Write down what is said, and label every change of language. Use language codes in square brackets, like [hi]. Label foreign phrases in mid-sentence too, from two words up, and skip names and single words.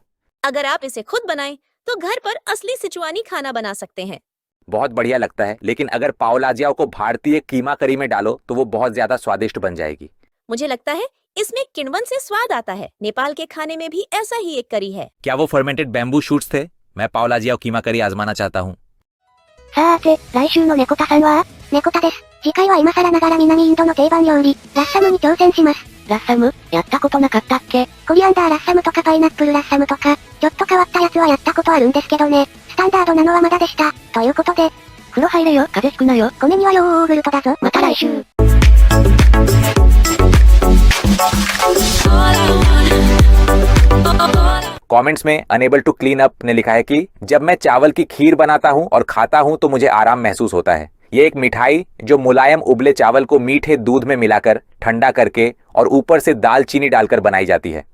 [hi] अगर आप इसे खुद बनाएं तो घर पर असली सिचुआनी खाना बना सकते हैं। बहुत बढ़िया लगता है, लेकिन अगर पावलाजियाओ को भारतीय कीमा करी में डालो तो वो बहुत ज्यादा स्वादिष्ट बन जाएगी। मुझे लगता है इसमें किण्वन से स्वाद आता है। नेपाल के खाने में भी ऐसा ही एक करी है। क्या वो [en] fermented bamboo shoots [hi] थे? मैं पावलाजियाओ कीमा करी आजमाना चाहता हूँ। [ja] さて、来週の猫田さんは猫田です。次回は今更ながら南インドの定番料理、ラッサムに挑戦します。ラッサムやったことなかったっけ？コリアンダーラッサムとかパイナップルラッサムとか、ちょっと変わったやつはやったことあるんですけどね。スタンダードなのはまだでした。ということで、風呂入れよ、風邪ひくなよ。米にはヨーグルトだぞ。また来週。 [hi] कमेंट्स में अनेबल टू क्लीन अप ने लिखा है कि जब मैं चावल की खीर बनाता हूं और खाता हूं तो मुझे आराम महसूस होता है। ये एक मिठाई जो मुलायम उबले चावल को मीठे दूध में मिलाकर ठंडा करके और ऊपर से दालचीनी डालकर बनाई जाती है।